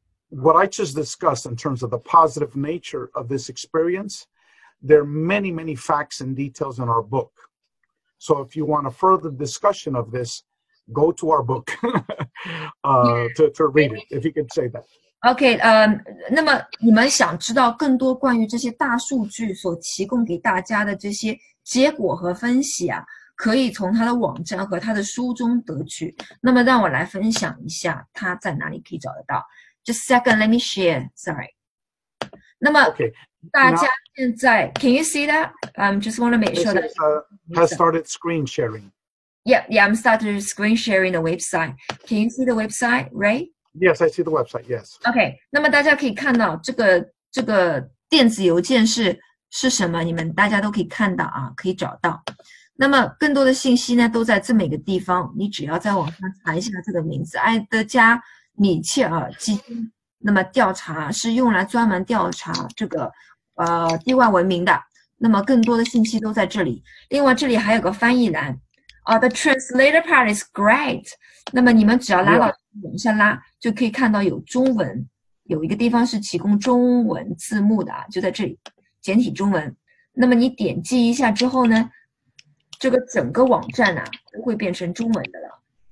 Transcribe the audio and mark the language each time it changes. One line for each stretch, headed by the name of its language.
English: What I just discussed in terms of the positive nature of this experience, there are many, many facts and details in our book. So if you want a further discussion of this, go to our book to read it, if you could say that.
Chinese: OK， 那么你们想知道更多关于这些大数据所提供给大家的这些结果和分析啊，可以从他的网站和他的书中得取。那么让我来分享一下他在哪里可以找得到。
English: Just a second, let me share. Sorry.
Chinese: 那么大家现在
English: Can you see that? Just want to make sure that has started screen sharing. Yeah, I'm started screen sharing the website. Can you see the website, Ray? Yes, I see the website. Yes.
Chinese: OK， 那么大家可以看到这个电子邮件是什么？你们大家都可以看到啊，可以找到。那么更多的信息呢，都在这么一个地方。你只要在网上查一下这个名字，埃德加米切尔基金。那么调查是用来专门调查这个地外文明的。那么更多的信息都在这里。另外这里还有个翻译栏。
English: The translator part is great.
Chinese: 那么你们只要拉到往下拉，就可以看到有中文，有一个地方是提供中文字幕的啊，就在这里，简体中文。那么你点击一下之后呢，这个整个网站啊都会变成中文的了。